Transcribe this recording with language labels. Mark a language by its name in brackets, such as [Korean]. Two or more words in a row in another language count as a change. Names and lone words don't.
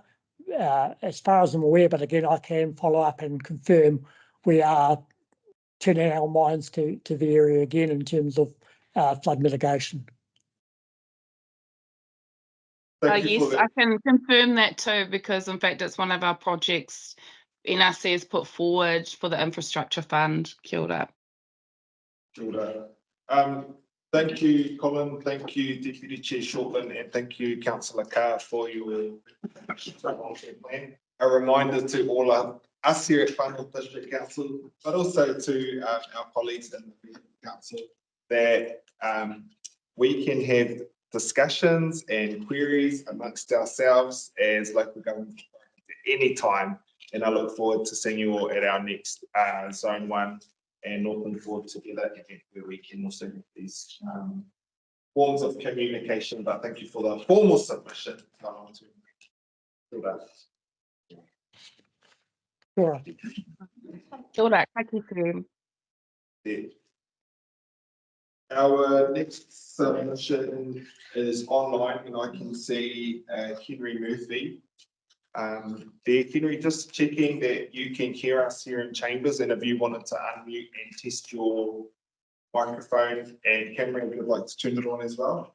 [English] As far as I'm aware, but again, I can follow up and confirm, we are turning our minds to the area again in terms of flood mitigation. Yes, I can confirm that too, because in fact it's one of our projects NRC has put forward for the infrastructure fund. [Māori] Kia ora. Kia ora. [English] Thank you, Colin. Thank you, Deputy Chair Shortland, and thank you, Councillor Carr, for your plan. A reminder to all of us here at Whanau District Council, but also to our colleagues in the council, that we can have discussions and queries amongst ourselves as local government at any time. And I look forward to seeing you all at our next Zone 1 and Northern Forward Together event, where we can also have these forms of communication. But thank you for the formal submission. Sure. [Māori] Kia ora, ka kite. [English] Our next submission is online, and I can see Henry Murphy. There, Henry, just checking that you can hear us here in chambers, and if you wanted to unmute and test your microphone and camera, if you'd like to turn it on as well.